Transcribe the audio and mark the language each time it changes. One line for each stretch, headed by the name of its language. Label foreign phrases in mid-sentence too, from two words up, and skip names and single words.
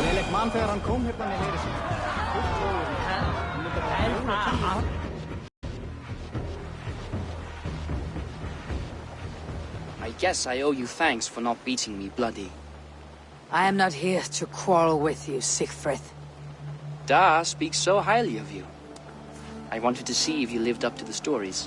Icelandic: Man þegar hann kom hérna með heyri sinni.
English: I guess I owe you thanks for not beating me bloody. I am not here to quarrel with you, Siegfried. Da speaks so highly of you. I wanted to see if you lived up to the stories.